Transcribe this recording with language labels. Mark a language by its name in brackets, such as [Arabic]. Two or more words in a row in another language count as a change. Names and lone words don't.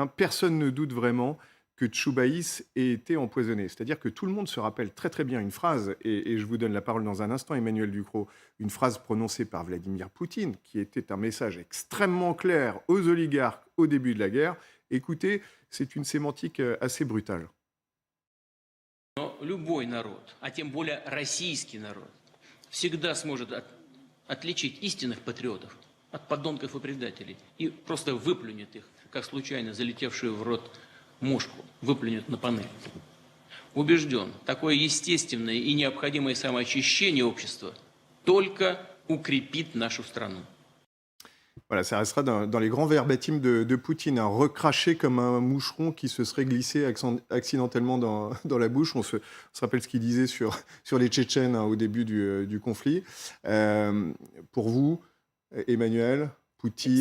[French] Personne ne doute vraiment que Choubaïs ait été empoisonné. C'est-à-dire que tout le monde se rappelle très très bien une phrase, et je vous donne la parole dans un instant, Emmanuel Ducrot, une phrase prononcée par Vladimir Poutine, qui était un message extrêmement clair aux oligarques au début de la guerre. Écoutez, c'est une sémantique assez brutale. [Russian] Но любой народ, а тем более российский народ, всегда сможет отличить истинных патриотов от подонков и предателей и просто выплюнет их, как случайно залетевшую в рот мушку, выплюнет на панель. Убежден, такое естественное и необходимое самоочищение общества только укрепит нашу страну. [French] Voilà, ça restera dans les grands verbatims de Poutine, recraché comme un moucheron qui se serait glissé accidentellement dans la bouche. On se rappelle ce qu'il disait sur les Tchétchènes au début du conflit. Pour vous, Emmanuel, Poutine...